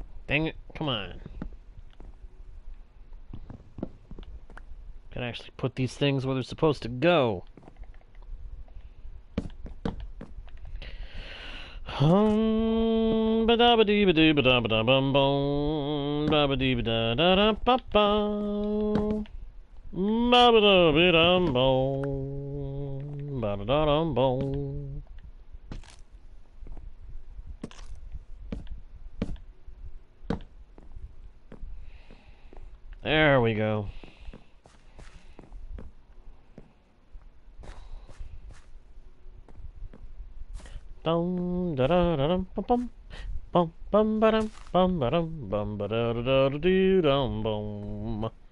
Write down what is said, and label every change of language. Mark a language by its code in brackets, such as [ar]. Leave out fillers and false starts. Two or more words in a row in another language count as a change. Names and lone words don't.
[en] Dang it, come on. Gotta actually put these things where they're supposed to go. Ba da ba dee ba dee ba da ba da bum bum ba ba dee ba da da da ba ba ba ba da ba dum bum ba da da dum bum. There we go. Bum da da da dum bum bum bum ba dum ba dum bum ba da da da doo dum bum.